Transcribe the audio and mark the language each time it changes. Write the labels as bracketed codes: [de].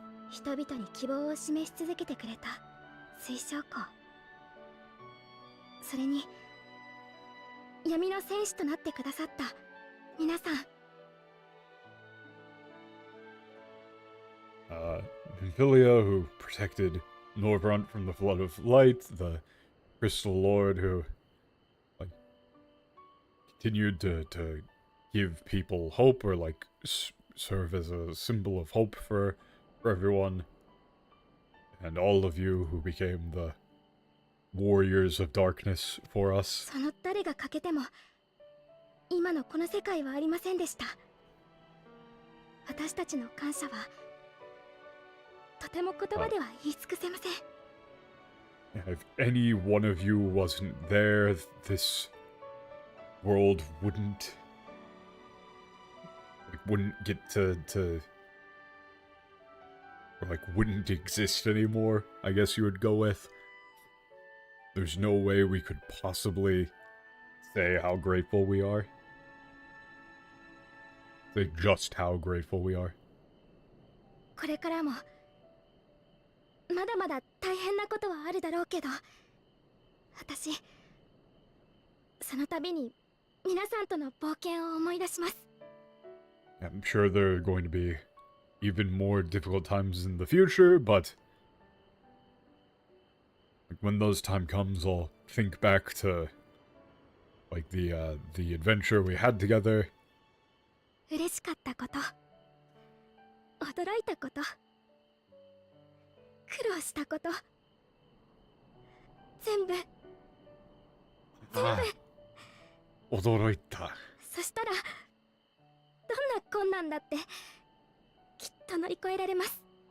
[ja] 人々に希望を示し続けてくれた水晶湖。それに闇の戦士となってくださった皆さん。 [en] Nymphilia, who protected Norvrant from the flood of light, the Crystal Lord, who, like, continued to give people hope, or, like, serve as a symbol of hope for everyone, and all of you who became the warriors of darkness for us. [ja] その誰が欠けても今のこの世界はありませんでした。私たちの感謝はとても言葉では言い尽くせません。 [en] If any one of you wasn't there, this world wouldn't get to or, like, wouldn't exist anymore, I guess you would go with. There's no way we could possibly say how grateful we are. Say just how grateful we are. [ja] これからもまだまだ大変なことはあるだろうけど、私その度に皆さんとの冒険を思い出します。 [en] I'm sure there are going to be even more difficult times in the future, but like, when those time comes, I'll think back to, like, the adventure we had together. [ja] 嬉しかったこと、驚いたこと、苦労したこと、全部驚いた。そしたらどんな困難だってきっと乗り越えられます。